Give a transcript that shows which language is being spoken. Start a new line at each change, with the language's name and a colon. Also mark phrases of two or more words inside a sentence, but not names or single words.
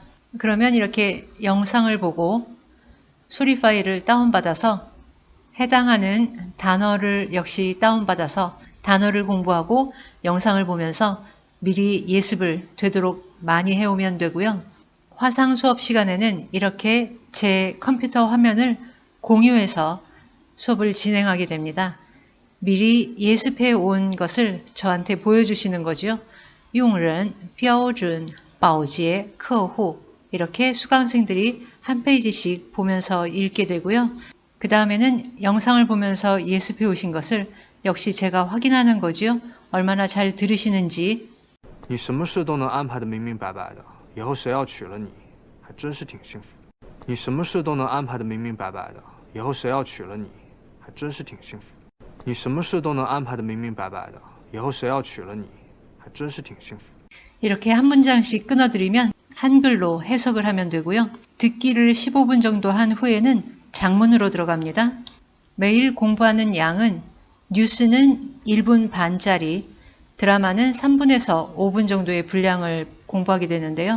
Korean: 그러면 이렇게 영상을 보고 소리 파일을 다운받아서 해당하는 단어를 역시 다운받아서 단어를 공부하고 영상을 보면서 미리 예습을 되도록 많이 해오면 되고요. 화상 수업 시간에는 이렇게 제 컴퓨터 화면을 공유해서 수업을 진행하게 됩니다. 미리 예습해 온 것을 저한테 보여주시는 거죠.
Chinese: 用人标准保洁客户
Korean: 이렇게 수강생들이 한 페이지씩 보면서 읽게 되고요. 그 다음에는 영상을 보면서 예습해 오신 것을 역시 제가 확인하는 거죠. 얼마나 잘 들으시는지.
Chinese: 你什么事都能安排得明明白白的，以后谁要娶了你，还真是挺幸福。你什么事都能安排得明明白白的，以后谁要娶了你，还真是挺幸福。你什么事都能安排得明明白白的，以后谁要娶了你，还真是挺幸福。
Korean: 이렇게 한 문장씩 끊어드리면 한글로 해석을 하면 되고요. 듣기를 15분 정도 한 후에는 장문으로 들어갑니다. 매일 공부하는 양은 뉴스는 1분 반짜리, 드라마는 3분에서 5분 정도의 분량을 공부하게 되는데요.